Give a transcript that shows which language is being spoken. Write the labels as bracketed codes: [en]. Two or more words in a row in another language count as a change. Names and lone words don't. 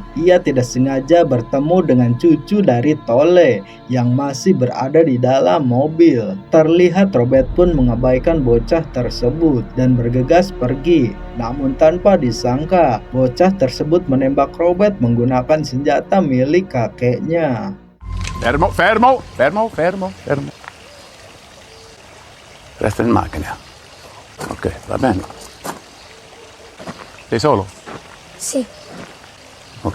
[id] Ia tidak sengaja bertemu dengan cucu dari Tole yang masih berada di dalam mobil. Terlihat Robert pun mengabaikan bocah tersebut dan bergegas pergi. Namun tanpa disangka, bocah tersebut menembak Robert menggunakan senjata milik kakeknya. [it] Fermo, fermo, fermo, fermo, fermo. Resta in macchina. Ok, va bene. Sei solo? Sì, Ok?